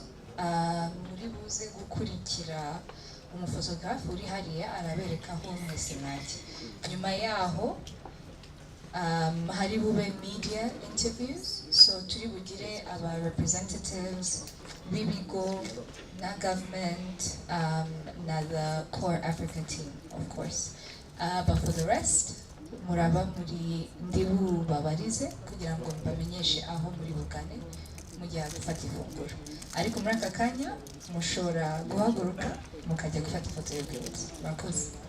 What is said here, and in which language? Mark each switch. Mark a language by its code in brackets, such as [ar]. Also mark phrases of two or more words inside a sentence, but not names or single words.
[rw] Muri buze gukurikira umufotografe uri hariya arabereka aho mwese mwajya. Nyuma yaho hari bube [en] media interviews, [rw] so turi bugire aba representatives b'ibigo na government na [en] the CorpsAfrica team of course. But for the rest [rw] muraba muri ndibu babarize kugira ngo mbamenyeshe aho muri bugane mu gihe gufata ifunguro. ariko muri aka kanya mushobora guhaguruka mukajya gufata ifoto y'urwibutso. Murakoze.